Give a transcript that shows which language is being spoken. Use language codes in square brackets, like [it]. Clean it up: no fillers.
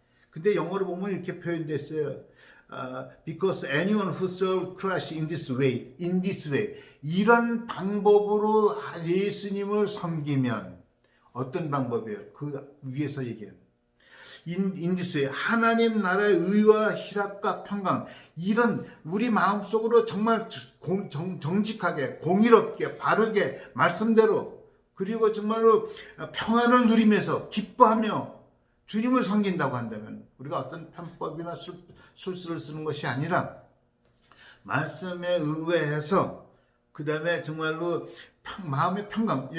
[ko] 근데 영어로 보면 이렇게 표현됐어요. [en] Because anyone who serves Christ in this way, [ko] 이런 방법으로 예수님을 섬기면, 어떤 방법이에요? 그 위에서 얘기해요. [en] In this way, [ko] 하나님 나라의 의와 희락과 평강, 이런 우리 마음속으로 정말 정직하게, 공의롭게, 바르게, 말씀대로, 그리고 정말로 평안을 누리면서 기뻐하며 주님을 섬긴다고 한다면, 우리가 어떤 편법이나 술수를 쓰는 것이 아니라 말씀에 의뢰해서, 그 다음에 정말로 마음의 평강.